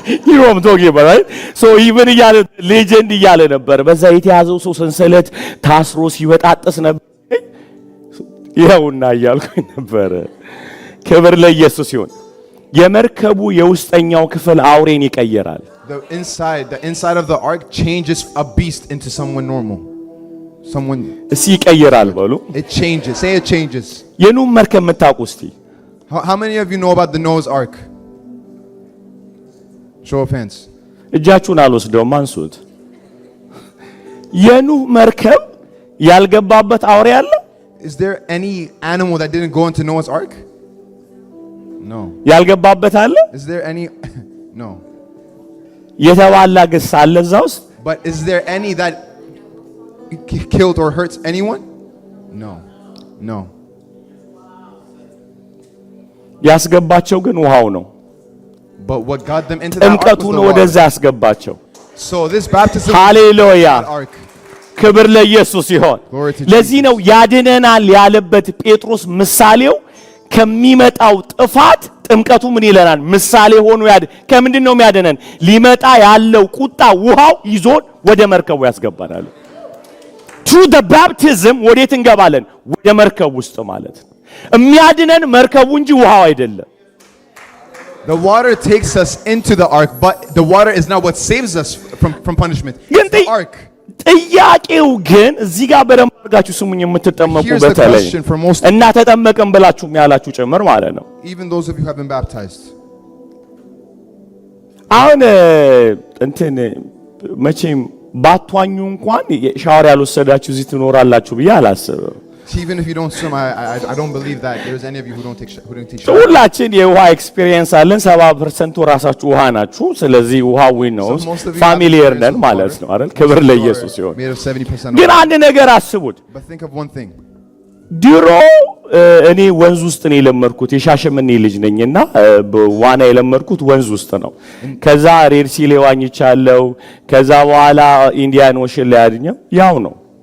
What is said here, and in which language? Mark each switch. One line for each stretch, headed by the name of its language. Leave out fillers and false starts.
Amharic: ይሮም ቶጌ ባይ ሶ ኢቭን እያለ ሌጀንድ እያለ ነበር። በዛ የተያዘው ሰው ሰንሰለት ታስሮ ሲወጣጥስ ነበር። ይኸውና እያልኩኝ ነበር። ክብር ለኢየሱስ ይሁን። የመርከቡ የውስጠኛው ክፍል አውሬን ይቀየራል።
English: The inside of the ark changes a beast into someone normal. Someone.
Amharic: እሺ ይቀየራል በሉ።
English: It changes. Say it changes.
Amharic: የኑህ መርከብ የምታውቁ እስቲ?
English: How many of you know about the Noah's ark? Show of hands.
Amharic: እጃችሁን አልወስደውም፣ አንሱት። የኑህ መርከብ ያልገባበት አውሬ አለ?
English: Is there any animal that didn't go into Noah's ark? No.
Amharic: ያልገባበት አለ?
English: Is there any? No.
Amharic: የተባላ ግስ አለ እዛ ውስጥ?
English: But is there any that killed or hurts anyone? No. No.
Amharic: ያስገባቸው ግን ውሃው ነው።
English: But what got them into that ark was
Amharic: ጥምቀቱን
English: the
Amharic: ወደዛ
English: water.
Amharic: ያስገባቸው።
English: So this baptism
Amharic: ሃሌሉያ
English: was the ark.
Amharic: ክብር ለኢየሱስ ይሁን።
English: Glory to
Amharic: ለዚህ ነው ያድነናል ያለበት ጴጥሮስ ምሳሌው ከሚመጣው ጥፋት ጥምቀቱ ምን ይለናል? ምሳሌ ሆኖ ከምንድን ነው የሚያድነን? ሊመጣ ያለው ቁጣ ውሃው ይዞን ወደ መርከቡ ያስገባናል።
English: through the baptism
Amharic: ወዴት እንገባለን? ወደ መርከብ ውስጥ ማለት ነው። የሚያድነን መርከቡ እንጂ ውሃው አይደለም።
English: The water takes us into the ark, but the water is not what saves us from punishment.
Amharic: ግን
English: It's the ark.
Amharic: ጥያቄው ግን እዚህ ጋር በደንብ አድርጋችሁ ስሙኝ የምትጠመቁ
English: Here's the
Amharic: በተለይ
English: question for most,
Amharic: እና ተጠመቀን ብላችሁ ያላችሁ ጭምር ማለት ነው።
English: even those of you who have been baptized.
Amharic: አሁን እንትን መቼም ባትዋኙ እንኳን ሻወር ያልወሰዳችሁ እዚህ ትኖራላችሁ ብዬ አላስብም።
English: Even if you don't swim, I don't believe that there's any of you who don't take shower.
Amharic: ሁላችን የውሃ ኤክስፒሪየንስ አለን። 70% ራሳችሁ ውሃ ናችሁ። ስለዚህ ውሃ ነው ፋሚሊየር ነን ማለት ነው አይደል? ክብር ለኢየሱስ ይሁን። ግን አንድ ነገር አስቡት።
English: But think of one thing.
Amharic: ድሮ እኔ ወንዝ ውስጥ ነው የለመድኩት። የሻሸመኔ ልጅ ነኝና ዋና የለመድኩት ወንዝ ውስጥ ነው። ከዛ ሬድ ሲ ላይ ዋኝቻለሁ። ከዛ በኋላ ኢንዲያን ኦሽን ላይ አድኛው ያው ነው።